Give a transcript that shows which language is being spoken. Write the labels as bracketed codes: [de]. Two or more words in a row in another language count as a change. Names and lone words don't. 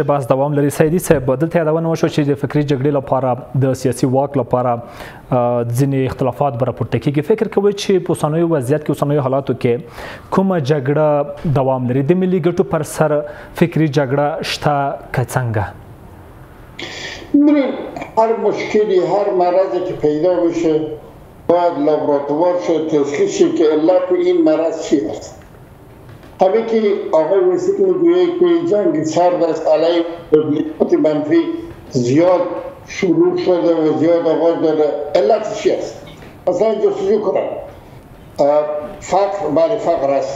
[ps] باز دوام لري سیدی صاحب دلته یادونه وشو چې د فکری جګړې لپاره د سیاسي واک لپاره ځینې اختلافات برپورته کیږي فکر کوي چې په اوسنیو وضعیت کې اوسنیو حالاتو کې کومه جګړه دوام لري د ملي ګټو پر سر فکری جګړه شته که څنګه [fa] هر مشکلی هر مرضی که پیدا بشه باید لابراتوار شد تشخیص شد که علت این مرض چی است همه که آقای وسیق میگویه که جنگ سرد است علیه تبلیغات منفی زیاد شروع شده و زیاد آغاز داده علت چی است مثلا جستجو کنن فقر بله فقر است